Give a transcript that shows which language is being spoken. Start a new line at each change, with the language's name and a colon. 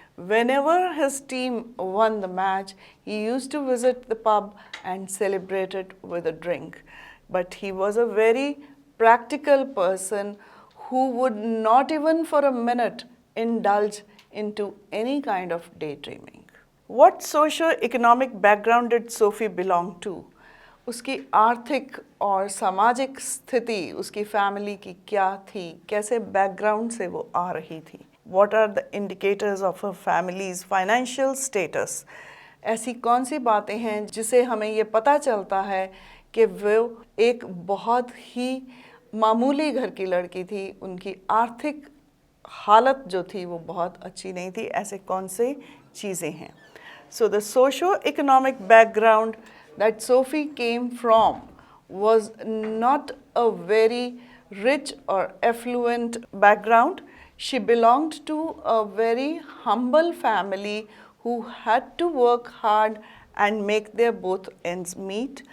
English: Whenever his team won the match, he used to visit the pub and celebrate it with a drink. But he was a very practical person who would not even for a minute indulge into any kind of daydreaming. What socio-economic background did Sophie belong to?
Hindi: उसकी आर्थिक और सामाजिक स्थिति उसकी family की क्या थी, कैसे बैकग्राउंड से वो आ रही थी?
English: What are the indicators of her family's financial status?
Hindi: ऐसी कौन सी बातें हैं जिसे हमें ये पता चलता है कि वो एक बहुत ही मामूली घर की लड़की थी, उनकी आर्थिक हालत जो थी वो बहुत अच्छी नहीं थी। ऐसे कौन से चीज़ें हैं?
English: So the socio-economic background that Sophie came from was not a very rich or affluent background. She belonged to a very humble family who had to work hard and make their both ends meet.